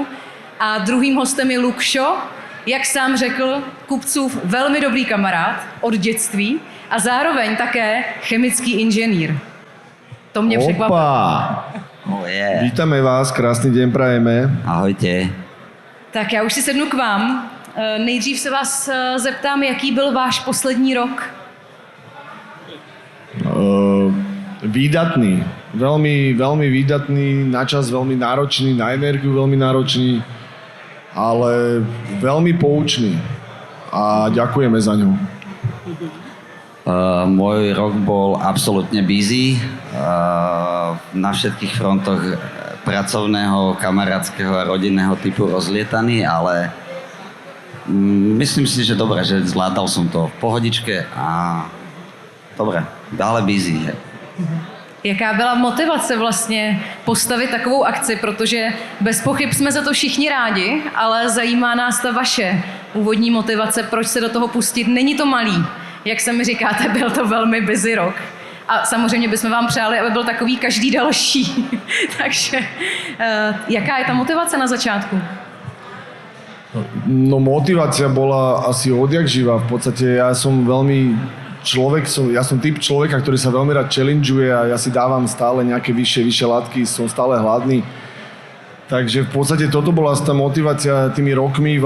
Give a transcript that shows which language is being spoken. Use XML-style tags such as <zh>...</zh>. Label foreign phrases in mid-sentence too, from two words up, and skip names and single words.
<cs>A druhým hostem je Lukšo, jak sám řekl, Kupcův velmi dobrý kamarád od dětství a zároveň také chemický inženýr. To mě překvapilo.</cs> <en>Oh, yeah.</en> <sk>Vítame vás, krásný deň prajeme. Ahojte.</sk> <cs>Tak já už si sednu k vám. Nejdřív se vás zeptám, jaký byl váš poslední rok?</cs> <sk>Výdatný. Veľmi výdatný, načas veľmi náročný, na energiu veľmi náročný, ale veľmi poučný. A ďakujeme za ňu. Môj rok bol absolútne busy. Na všetkých frontoch pracovného, kamarátskeho a rodinného typu rozlietaný, ale myslím si, že dobre, že zvládal som to v pohodičke a dobre, ale busy.</sk> <cs>Jaká byla motivace vlastně postavit takovou akci, protože bez pochyb jsme za to všichni rádi, ale zajímá nás ta vaše úvodní motivace, proč se do toho pustit. Není to malý, jak se mi říkáte, byl to velmi busy rok. A samozřejmě bychom vám přáli, aby byl takový každý další. Takže jaká je ta motivace na začátku?</cs> <sk>No, motivácia bola asi odjak živá. V podstate ja som typ človeka, ktorý sa veľmi rád challengeuje a ja si dávam stále nejaké vyššie látky, som stále hladný. Takže v podstate toto bola tá motivácia tými rokmi.</sk>